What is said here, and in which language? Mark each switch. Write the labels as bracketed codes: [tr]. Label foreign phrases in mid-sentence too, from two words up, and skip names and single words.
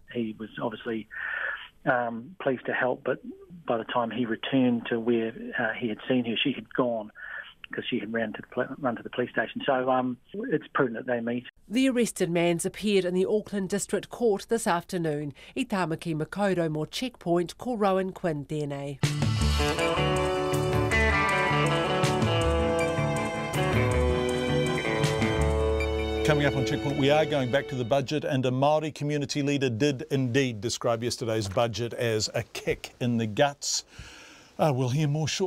[en] He was obviously pleased to help, but by the time he returned to where he had seen her, she had gone because she had run to the police station. So it's prudent that they meet. The arrested man's appeared in the Auckland District Court this afternoon. [mi] I Tāmaki Makaurau mō Checkpoint, ko Rowan Quinn tēnei. [en] Coming up on Checkpoint, we are going back to the budget, and a Maori community leader did indeed describe yesterday's budget as a kick in the guts. We'll hear more shortly.